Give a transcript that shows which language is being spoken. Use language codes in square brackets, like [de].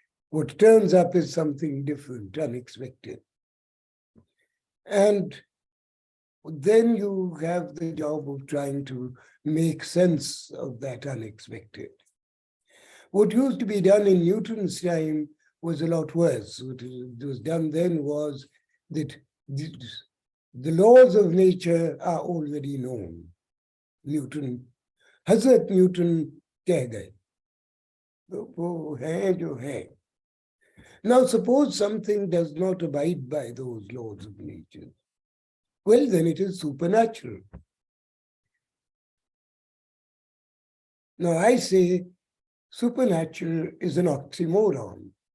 [en] What turns up is something different, unexpected. And then you have the job of trying to make sense of that unexpected. What used to be done in Newton's time was a lot worse. What was done then was that the laws of nature are already known. [hi] Newton, Hazrat Newton कह गए, वो है जो है. [en] Now suppose something does not abide by those laws of nature. Well, then it is supernatural. Now I say supernatural is an oxymoron.